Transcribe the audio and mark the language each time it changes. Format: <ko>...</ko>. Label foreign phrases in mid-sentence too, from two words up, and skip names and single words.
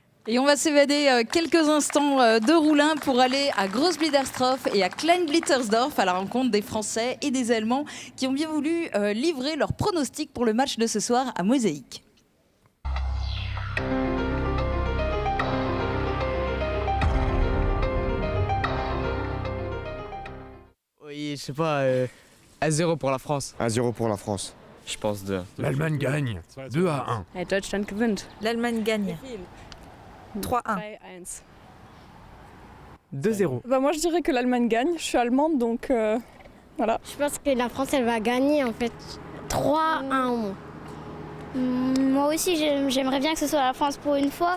<fr>Et on va s'évader quelques instants de Roulin pour aller à Großblittersdorf et à Kleinblittersdorf à la rencontre des Français et des Allemands qui ont bien voulu livrer leurs pronostics pour le match de ce soir à Mosaïque. Oui, je sais pas, 1-0 pour la France. 1-0 pour la France. Je pense 2. L'Allemagne gagne, 2-1.</fr> <de>Hey, Deutschland gewinnt.</de> <fr>L'Allemagne gagne. 3-1. 2-0. Bah moi je dirais que l'Allemagne gagne, je suis allemande donc voilà. Je pense que la France elle va gagner en fait 3-1. Moi aussi j'aimerais bien que ce soit la France pour une fois.</fr>